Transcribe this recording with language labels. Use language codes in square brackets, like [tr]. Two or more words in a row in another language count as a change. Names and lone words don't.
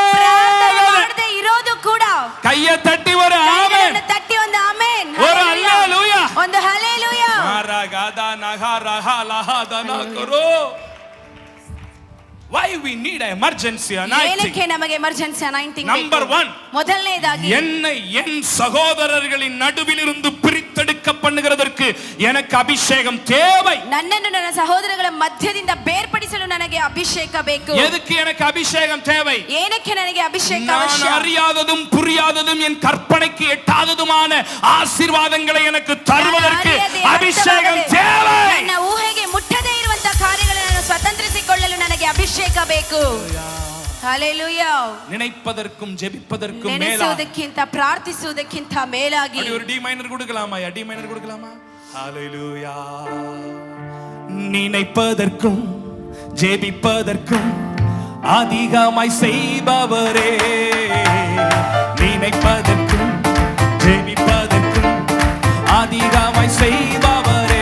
[kn] ನೀನು ಪ್ರಾರ್ಥನೆ ಮಾಡದೆ ಇರೋದು ಕೂಡ. [ta] கைய தட்டி ஒரு ஆமென், [kn] ಕೈಗಳನ್ನು ತಟ್ಟಿ ಒಂದು ಆಮೆನ್, [ta] ஒரு அல்லேலூயா, [kn] ಒಂದು ಹಲ್ಲೆಲೂಯಾ. மாரகாதா நகரஹ லஹதன கரோ. [en] Why we need an emergency anointing? [kn] ಏನಕ್ಕೆ ನಮಗೆ [en] emergency anointing Number [kn] ಬೇಕು? [en] 1, [kn] ಮೊದಲನೇದಾಗಿ [ta] என்னை என் சகோதரர்களின் நடுவில் இருந்து பிரித்தெடுக்க பண்ணுகிறதற்கு எனக்கு அபிஷேகம் தேவை. [kn] ನನ್ನನ್ನು ನನ್ನ ಸಹೋದರಗಳ ಮಧ್ಯದಿಂದ ಬೇರ್ಪಡಿಸಲು ನನಗೆ ಅಭಿಷೇಕ ಬೇಕು. [ta] எதுக்கு எனக்கு அபிஷேகம் தேவை? [kn] ಏನಕ್ಕೆ ನನಗೆ ಅಭಿಷೇಕ [ta] நான் [kn] ಅವಶ್ಯ? [ta] அறியாததும் புரியாததும் என் கற்பனைக்கு எட்டாததுமான ஆசீர்வாதங்களை எனக்கு தருவதற்கு அபிஷேகம் தேவை. [kn] ನನ್ನ ಊಹೆಗೆ ಮುಟ್ಟದೇ ಇರುವಂತ ಕಾರ್ಯಗಳನ್ನು ಸ್ವತಂತ್ರಿಸಿಕೊಳ್ಳಲು ನನಗೆ ಅಭಿಷೇಕ ಬೇಕು. ಹಲ್ಲೆಲೂಯಾ. [ta] நினைப்பதற்கும் ஜெபிப்பதற்கும் மேலாக [kn] ನೆನೆಸುವುದಕ್ಕಿಂತ ಪ್ರಾರ್ಥಿಸುವುದಕ್ಕಿಂತ ಮೇಲಾಗಿ [ta] ஒரு [en] D minor [ta] கொடுக்கலாமா? [en] D minor [ta] கொடுக்கலாமா? ஹalleluya. நினைப்பதற்கும் ஜெபிப்பதற்கும் அதிகமாய் செய்பவரே, நினைப்பதற்கும் ஜெபிப்பதற்கும் அதிகமாய் செய்பவரே.